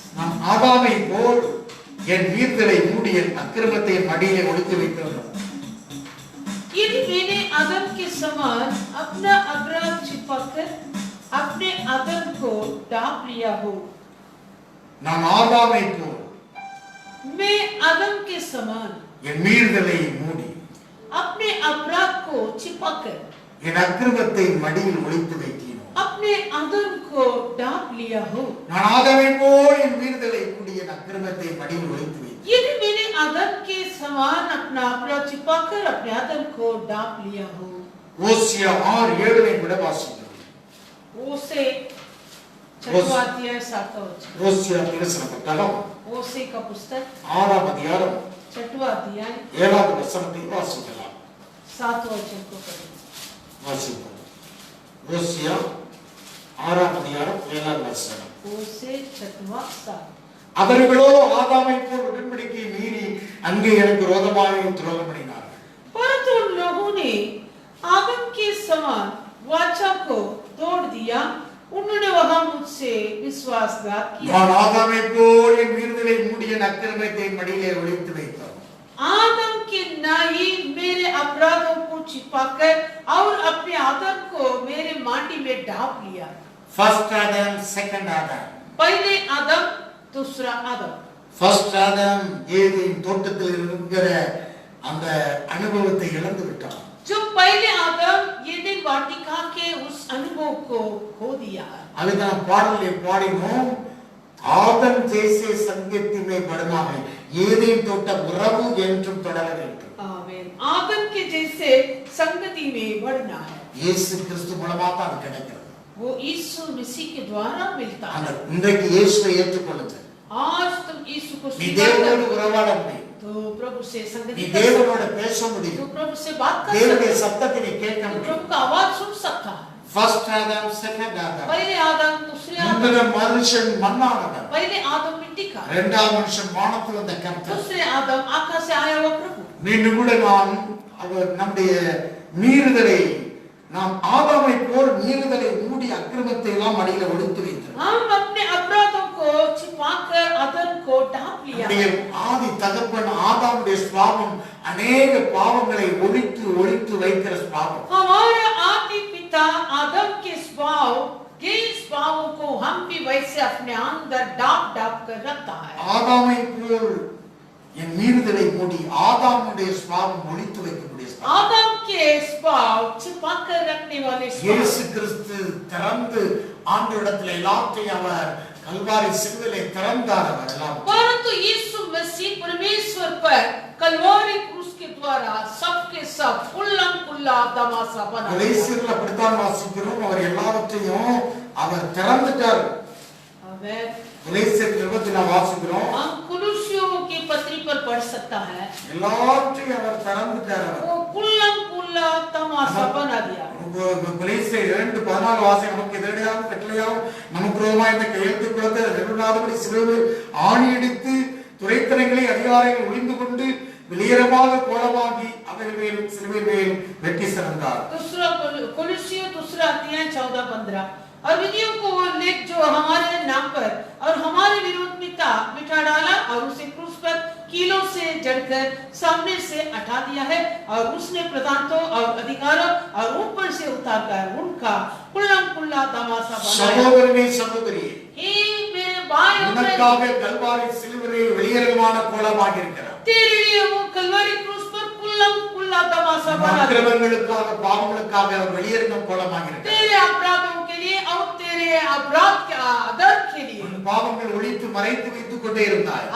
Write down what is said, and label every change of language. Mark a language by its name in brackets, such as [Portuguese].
[Tamil] நாம் ஆதாமை போல் என் மீறுதலை மூடி என் அக்கிரமத்தை மடியிலே ஒளித்து வைத்தோம்। [Hindi] यदि मैंने आदम के समान अपना अपराध छिपाकर अपने अधर्म को ढांप लिया हो, [Tamil] நாம் ஆதாமை போல் [Hindi] मैं आदम के समान [Tamil] என் மீறுதலை மூடி [Hindi] अपने अपराध को छिपाकर [Tamil] என் அக்கிரமத்தை மடியில் ஒளித்து வைத்தேன்। [Hindi] अपने अधर्म को ढांप लिया हो, [Tamil] நான் ஆதாமை போல் என் மீறுதலை மூடி என் அக்கிரமத்தை மடியில் ஒளித்து வைத்தேன்। [Hindi] यदि मैंने आदम के समान अपना अपराध छिपाकर अपने अधर्म को ढांप लिया हो। [Tamil] ஓசியா 6:7 கூட வாசிக்கிறோம்। [Hindi] ओसे 6वां अध्याय 7वां वचन। [Tamil] ஓசியா பிரசன புத்தகம் [Hindi] ओसे का पुस्तक [Tamil] 6ஆம் அதிகாரம் [Hindi] 6वां अध्याय [Tamil] 7வது வசனத்தை வாசிக்கலாம்। [Hindi] 7वां वचन को पढ़ें। [Tamil] வாசிப்போம்। ஓசியா 6ஆம் அதிகாரம் 7வது வசனம்। [Hindi] ओसे 6वां 7। [Tamil] அவர்களோ ஆதாமை போல் உடன்படிக்கையை மீறி அங்கே எனக்கு விரோதமாக துரோகம் பண்ணினார்கள்। [Hindi] परंतु उन लोगों ने आदम के समान वाचा को तोड़ दिया, उन्होंने वहां मुझसे विश्वासघात किया। [Tamil] நான் ஆதாமை போல் என் மீறுதலை மூடி என் அக்கிரமத்தை மடியிலே ஒளித்து வைத்தோம். [Hindi] आदम के नाई मेरे अपराधों को छिपाकर और अपने आदम को मेरे माटी में ढाप लिया। [English] First Adam, second Adam. [Hindi] पहले आदम, दूसरा आदम। [English] First Adam [Tamil] ஏதேன் தோட்டத்தில் இருக்கிற அந்த அனுபவத்தை இழந்து விட்டான். [Hindi] जो पहले आदम एदेन वाटिका के उस अनुभव को खो दिया। [Tamil] அதுதான் பாடலிலே பாடினோம், [Hindi] ஆதம் ஜெய்சே संगति में बढ़ना है, [Tamil] ஏதேன் தோட்ட உறவு என்றும் தொடர வேண்டும். [Hindi] आमीन। आदम के जैसे संगति में बढ़ना है। [Tamil] இயேசு கிறிஸ்து மூலமா தான் அது கிடைக்கிறது. [Hindi] वो यीशु मसीह के द्वारा मिलता है। [Tamil] இன்றைக்கு இயேசுவை ஏற்றுக்கொள்ளுங்க. [Hindi] आज तुम यीशु को [Tamil] நீ [Hindi] स्वीकार [Tamil] தேவனோடு [Hindi] करो [Tamil] உறவாட முடியும். [Hindi] तो प्रभु से [Tamil] நீ [Hindi] संगति कर सकते [Tamil] தேவனோடு பேச [Hindi] हो, [Tamil] முடியும். [Hindi] तो प्रभु से बात कर [Tamil] தேவனுடைய [Hindi] सकते [Tamil] சத்தத்தை நீ கேட்க [Hindi] हो, तो [Tamil] முடியும். [Hindi] प्रभु का आवाज सुन सकता है। [English] First Adam, second Adam. [Hindi] पहले आदम, दूसरे आदम। [Tamil] முந்தின மனுஷன் மண்ணானவன், [Hindi] पहले आदम मिट्टी का, [Tamil] இரண்டாம் மனுஷன் வானத்தில் வந்த கர்த்தர். [Hindi] दूसरे आदम आकाश से आया हुआ प्रभु। [Tamil] மீண்டும் கூட நாம் அவர் நம்முடைய மீறுதலை, நாம் ஆதாமை போல் மீறுதலை மூடி அக்கிரமத்தை எல்லாம் அடியில ஒளித்து வைத்தோம். [Hindi] हम अपने अपराधों को छिपाकर आदम को ढांप लिया। [Tamil] நம்முடைய ஆதி தகப்பன் ஆதாமுடைய சுபாவம் அநேக பாவங்களை ஒளித்து ஒளித்து வைக்கிற சுபாவம். [Hindi] हमारा आदि पिता आदम के स्वभाव के स्वभावों को हम भी वैसे अपने अंदर ढांप ढांप कर रखता है। [Tamil] ஆதாமை போல் என் மீறுதலை மூடி ஆதாமுடைய சுபாவம் ஒளித்து வைக்கக்கூடிய சுபாவம். [Hindi] आदम के स्वभाव छिपाकर रखने वाले [Tamil] இயேசு [Hindi] स्वभाव। [Tamil] கிறிஸ்து திறந்து ஆண்டவரிடத்தில் எல்லாத்தையும் அவர் கல்வாரி சிலுவையிலே திறந்தார். அவர் எல்லாம் [Hindi] परंतु यीशु मसीह परमेश्वर पर कलवारी क्रूस के द्वारा सबके सब कुल्लम कुल्ला तमाशा बना दिया। [Tamil] கலேசியர்ல அப்படித்தான் வாசிக்கிறோம், அவர் எல்லாவற்றையும் அவர் திறந்துட்டார். [Hindi] आमीन। [Tamil] கலேசியர் நிருபத்தில் நாம் வாசிக்கிறோம், [Hindi] हम कुलुस्सियों की पत्री पर पढ़ सकता है, [Tamil] எல்லாவற்றையும் அவர் திறந்துட்டார். அவர் [Hindi] वो कुल्लम कुल्ला तमाशा बना दिया। [Tamil] கலேசியர் 2:14 வாசி, நமக்கு எதிரடையாகவும் கட்டளையாகவும் நமக்கு விரோதமாய் இந்த கையெழுத்து குலத்தை நிறுவனாதபடி சிலுவையில் ஆணியடித்து துரைத்தனங்களை அதிகாரிகள் ஒளிந்து கொண்டு வெளியேறமாக கோலமாகி அவர்கள் சிலுவையில் மேல் வெட்டி சிறந்தார். [Hindi] दूसरा कुलुस्सियों दूसरा अध्याय 14-15। और विधियों को वो लेख जो हमारे नाम पर और हमारे विरोध में था मिटा डाला और उसे क्रूस पर कीलों से जड़कर सामने से हटा दिया है, और उसने प्रधानों और अधिकारों और ऊपर से उतारकर उनका कुल्लम कुल्ला तमाशा बनाया। [Tamil] சகோதரனே சகோதரியே, [Hindi] हे मेरे भाई और [Tamil] உனக்காக கல்வாரி சிலுவையில் வெளியேறமான கோலமாக இருக்கிறார். [Hindi] तेरे लिए वो कलवरी क्रूस पर कुल्लम कुल्ला तमाशा बना दिया। [Tamil] அக்கிரமங்களுக்காக பாவங்களுக்காக அவர் வெளியேறும் கோலமாக இருக்கிறார். [Hindi] तेरे अपराधों के लिए और तेरे अपराध के आदर के लिए। [Tamil] உன் பாவங்கள் ஒளித்து மறைத்து வைத்துக் கொண்டே இருந்தாய்.